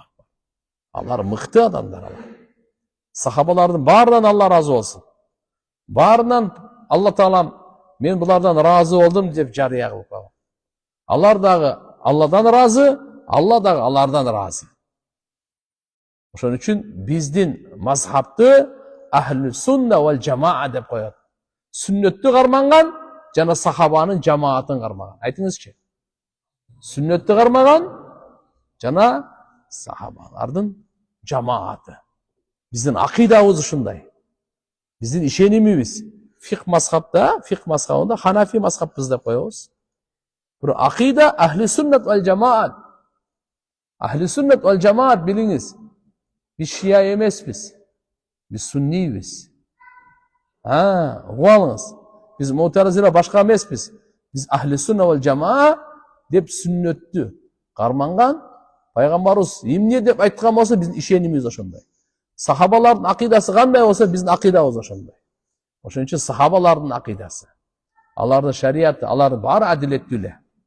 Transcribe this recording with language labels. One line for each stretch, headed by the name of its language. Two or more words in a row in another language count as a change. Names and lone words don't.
Kyrgyz: Алар мыкты адамдар алар. Сахабалардын баарынан Алла разы болсун. Баарынан Алла Таалам мен булардан разы болдум деп жарыя кылып койгон. Алар дагы Алладан разы, Алла дагы алардан разы. Ошон үчүн биздин мазхабты
Arabic: أهل السنة والجماعة
Kyrgyz: деп коет. Сүннөттү карманган жана сахабанын жамаатын кармаган. Айтыңызчы. Сүннөттү кармаган жана сахабалардын жамааты. Биздин акыйдабыз ушундай. Биздин ишенимибиз фикх мазхабында Ханафи мазхаббыз деп коебуз. Бирок акыйда
Arabic: أهل السنة والجماعة. أهل السنة والجماعة билиңиз.
Kyrgyz: Биз шия эмеспиз. Биз суннийбиз. Угуп алыңыз. Биз мутазила башка эмеспиз. Биз
Arabic: أهل السنة والجماعة
Kyrgyz: деп сүннөттү карманган пайгамбарыбыз эмне деп айткан болсо биздин ишенимибиз ошондой. Сахабалардын акыйдасы кандай болсо биздин акыйдабыз ошондой. Ошон үчүн сахабалардын акыйдасы, алардын шариаты, алардын баары адилеттүү эле.